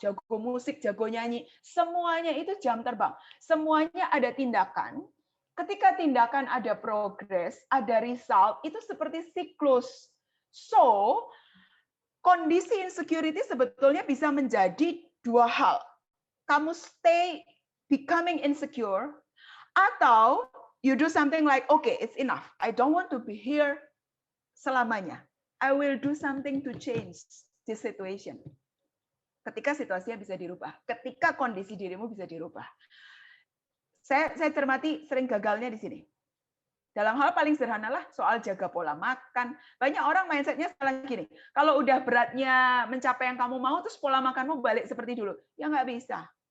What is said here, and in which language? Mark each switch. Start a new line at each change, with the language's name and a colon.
Indonesian: Jago musik, jago nyanyi. Semuanya itu jam terbang. Semuanya ada tindakan. Ketika tindakan ada progres, ada result, itu seperti siklus. So, kondisi insecurity sebetulnya bisa menjadi 2 hal. Kamu
English: stay becoming insecure,
Indonesian: atau
English: you do something like, okay, it's enough. I don't want to be here
Indonesian: selamanya.
English: I will do something to change this situation.
Indonesian: Ketika situasinya bisa dirubah, ketika kondisi dirimu bisa dirubah. Saya cermati sering gagalnya di sini. Dalam hal paling sederhana lah soal jaga pola makan. Banyak orang mindset-nya salah gini. Kalau udah beratnya mencapai yang kamu mau, terus pola makanmu balik seperti dulu. Ya nggak bisa.